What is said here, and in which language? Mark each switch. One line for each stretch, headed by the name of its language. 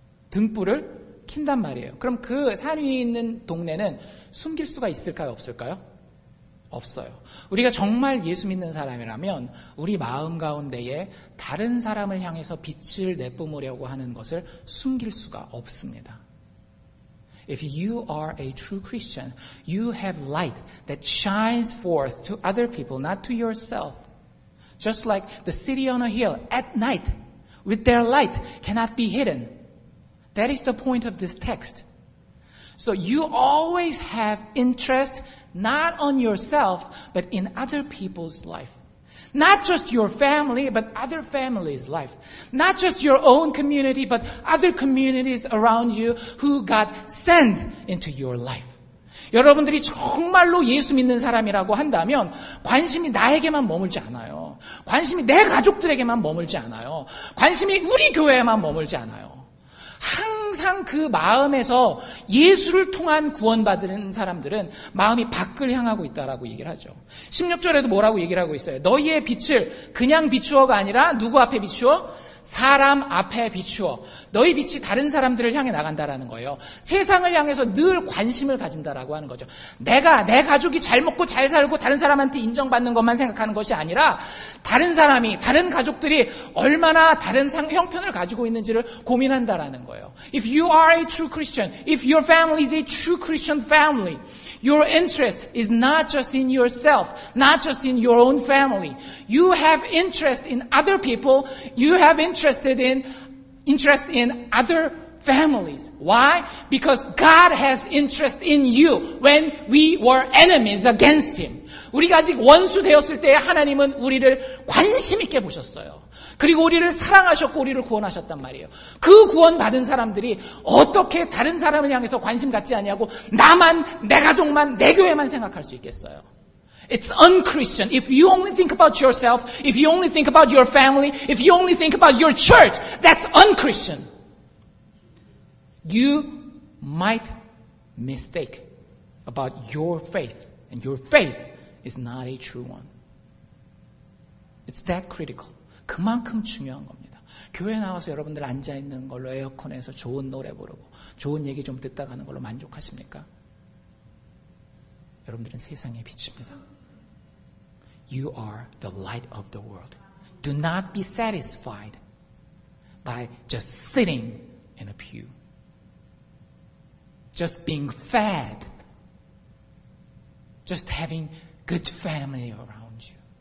Korean: 등불을 킨단 말이에요. 그럼 그 산 위에 있는 동네는 숨길 수가 있을까요? 없을까요? 없어요. 우리가 정말 예수 믿는 사람이라면 우리 마음 가운데에 다른 사람을 향해서 빛을 내뿜으려고 하는 것을 숨길 수가 없습니다.
English: If you are a true Christian, you have light that shines forth to other people, not to yourself. Just like the city on a hill at night, with their light, cannot be hidden. That is the point of this text. So you always have interest not on yourself, but in other people's life. Not just your family, but other families' life. Not just your own community, but other communities around you who God sent into your life.
Korean: 여러분들이 정말로 예수 믿는 사람이라고 한다면 관심이 나에게만 머물지 않아요. 관심이 내 가족들에게만 머물지 않아요. 관심이 우리 교회에만 머물지 않아요. 항상 그 마음에서 예수를 통한 구원받은 사람들은 마음이 밖을 향하고 있다라고 얘기를 하죠. 16절에도 뭐라고 얘기를 하고 있어요? 너희의 빛을 그냥 비추어가 아니라 누구 앞에 비추어? 사람 앞에 비추어. 너희 빛이 다른 사람들을 향해 나간다라는 거예요. 세상을 향해서 늘 관심을 가진다라고 하는 거죠. 내 가족이 잘 먹고 잘 살고 다른 사람한테 인정받는 것만 생각하는 것이 아니라 다른 사람이, 다른 가족들이 얼마나 다른 형편을 가지고 있는지를 고민한다라는 거예요.
English: If you are a true Christian, if your family is a true Christian family, your interest is not just in yourself, not just in your own family. You have interest in other people. You have interest in other families. Why? Because God has interest in you when we were enemies against Him.
Korean: 우리가 아직 원수 되었을 때 하나님은 우리를 관심 있게 보셨어요. 그리고 우리를 사랑하셨고 우리를 구원하셨단 말이에요. 그 구원받은 사람들이 어떻게 다른 사람을 향해서 관심 갖지 않냐고 나만, 내 가족만, 내 교회만 생각할 수 있겠어요.
English: It's unchristian. If you only think about yourself, if you only think about your family, if you only think about your church, that's unchristian. You might mistake about your faith, and your faith is not a true one. It's that critical.
Korean: 그만큼 중요한 겁니다. 교회 나와서 여러분들 앉아있는 걸로 에어컨에서 좋은 노래 부르고 좋은 얘기 좀 듣다 가는 걸로 만족하십니까? 여러분들은 세상의 빛입니다.
English: You are the light of the world. Do not be satisfied by just sitting in a pew. Just being fed. Just having good family around you.